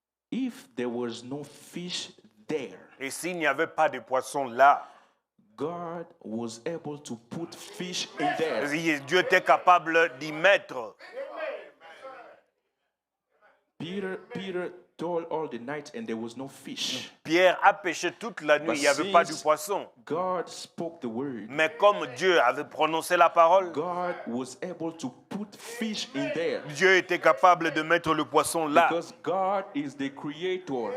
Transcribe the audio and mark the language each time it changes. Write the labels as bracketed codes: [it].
[en] if there was no fish there, [fr] et s'il n'y avait pas de poisson là, [en] God was able to put fish in there. [fr] Dieu était capable d'y mettre. [en] Peter toiled all the night and there was no fish. [fr] Pierre a pêché toute la nuit, il n'y avait pas de poisson. [en] God spoke the word. [fr] Mais comme Dieu avait prononcé la parole, [en] God was able to put fish in there. [fr] Dieu était capable de mettre le poisson là. [en] Because God is the creator.